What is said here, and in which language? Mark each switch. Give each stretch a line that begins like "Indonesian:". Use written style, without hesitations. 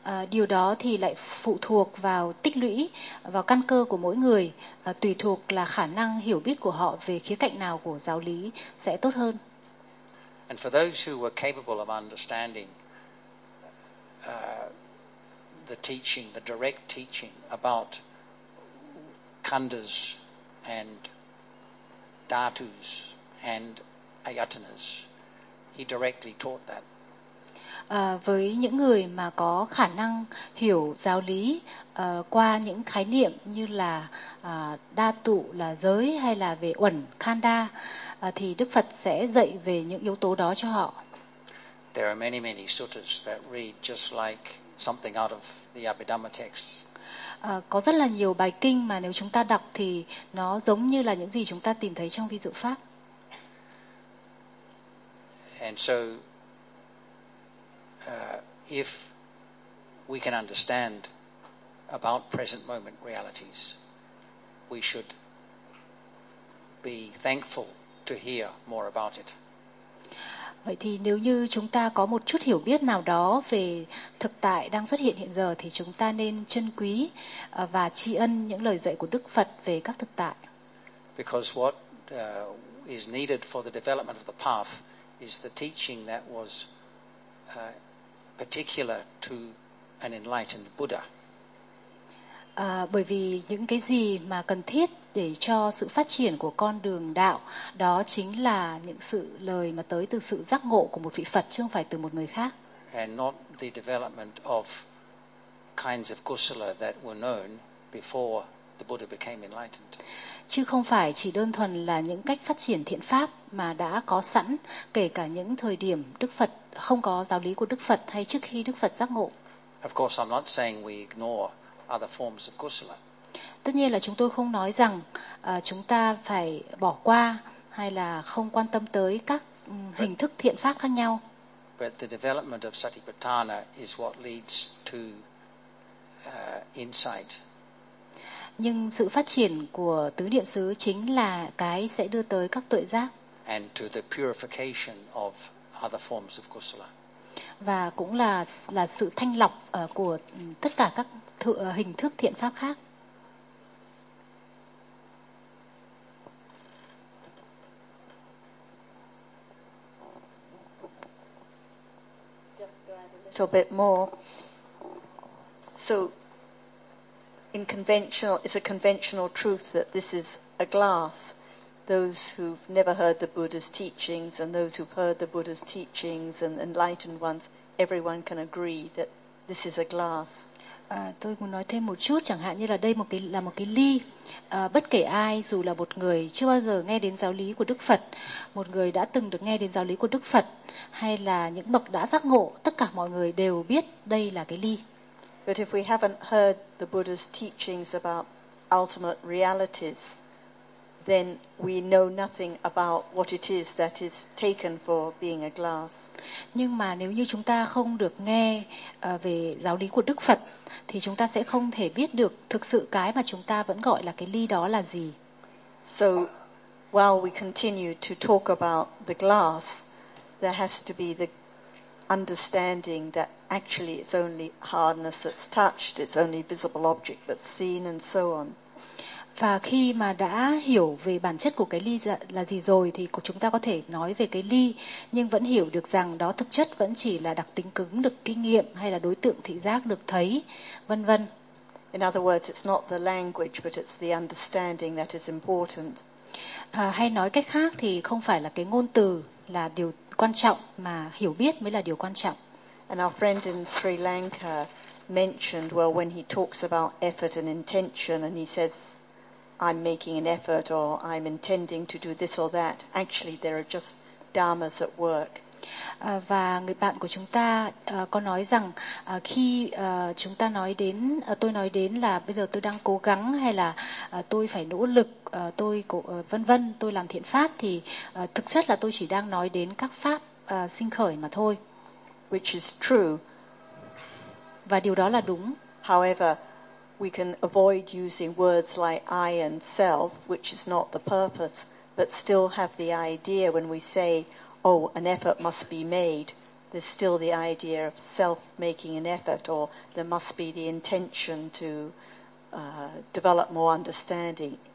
Vietnamese: Điều đó thì lại phụ thuộc vào tích lũy vào căn cơ của mỗi người, tùy thuộc là khả năng hiểu biết của họ về khía cạnh nào của giáo lý sẽ tốt hơn.
English: And for those who were capable of understanding the teaching, the direct teaching about khandhas and dhatus and ayatanas, he directly taught that.
Vietnamese: Với những người mà có khả năng hiểu giáo lý qua những khái niệm như là đa tụ là giới hay là về uẩn khanda thì Đức Phật sẽ dạy về những yếu tố đó cho họ.
English: There are many suttas that read just like something out of the Abhidhamma texts.
Vietnamese: có rất là nhiều bài kinh mà nếu chúng ta đọc thì nó giống như là những gì chúng ta tìm thấy trong ví dụ pháp.
English: And so if we can understand about present moment realities, we should be thankful to hear more about it.
Vietnamese: Vậy thì nếu như chúng ta có một chút hiểu biết nào đó về thực tại đang xuất hiện hiện giờ thì chúng ta nên trân quý và tri ân những lời dạy của Đức Phật về các thực tại.
English: Because what is needed for the development of the path is the teaching that was particular to an enlightened Buddha.
Vietnamese: Bởi vì những cái gì mà cần thiết để cho sự phát triển của con đường đạo đó chính là những sự lời mà tới từ sự giác ngộ của một vị Phật chứ không phải từ một người khác.
English: And not the development of kinds of kusala that were known before the Buddha became enlightened.
Vietnamese: Chứ không phải chỉ đơn thuần là những cách phát triển thiện pháp mà đã có sẵn kể cả những thời điểm Đức Phật không có giáo lý của Đức Phật hay trước khi Đức Phật giác ngộ.
English: Of course I'm not saying we ignore other forms of kusala.
Vietnamese: Tất nhiên là chúng tôi không nói rằng chúng ta phải bỏ qua hay là không quan tâm tới các hình thức thiện pháp khác nhau.
English: But the development of Satipatthana is what leads to insight.
Vietnamese: Nhưng sự phát triển của tứ niệm xứ chính là cái sẽ đưa tới các tuệ giác.
English: And to the purification of other forms of kusala.
Vietnamese: Và cũng là sự thanh lọc của tất cả các hình thức thiện pháp khác.
English: So a bit more. So in conventional, it's a conventional truth that this is a glass. Those who've never heard the Buddha's teachings and those who've heard the Buddha's teachings and enlightened ones, everyone can agree that this is a glass.
Vietnamese: Tôi muốn nói thêm một chút, chẳng hạn như là đây là một cái ly. Bất kể ai, dù là một người chưa bao giờ nghe đến giáo lý của Đức Phật, một người đã từng được nghe đến giáo lý của Đức Phật, hay là những bậc đã giác ngộ, tất cả mọi người đều biết đây là cái ly.
English: But if we haven't heard the Buddha's teachings about ultimate realities, then we know nothing about what it is that is taken for being a glass.
Vietnamese: Nhưng mà nếu như chúng ta không được nghe về giáo lý của Đức Phật thì chúng ta sẽ không thể biết được thực sự cái mà chúng ta vẫn gọi là cái ly đó là gì.
English: So while we continue to talk about the glass, there has to be the understanding that actually it's only hardness that's touched, it's only visible object that's seen and so on.
Vietnamese: Và khi mà đã hiểu về bản chất của cái ly là gì rồi thì chúng ta có thể nói về cái ly nhưng vẫn hiểu được rằng đó thực chất vẫn chỉ là đặc tính cứng được kinh nghiệm hay là đối tượng thị giác được thấy, vân vân.
English: In other words, it's not the language but it's the understanding that is important.
Vietnamese: Hay nói cách khác thì không phải là cái ngôn từ là điều quan trọng mà hiểu biết mới là điều quan trọng.
English: And our friend in Sri Lanka mentioned, well, when he talks about effort and intention and he says I'm making an effort or I'm intending to do this or that. Actually, there are just dharmas at work.
Vietnamese: Và người bạn của chúng ta có nói rằng khi chúng ta nói đến, tôi nói đến là bây giờ tôi đang cố gắng hay là tôi phải nỗ lực, tôi vân vân, tôi làm thiện pháp thì thực chất là tôi chỉ đang nói đến các pháp sinh khởi mà thôi.
English: Which is true.
Vietnamese: Và điều đó là đúng.
English: However, we can avoid using words like I and self, which is not the purpose, but still have the idea when we say, oh, an effort must be made. There's still the idea of self making an effort, or there must be the intention to develop more understanding.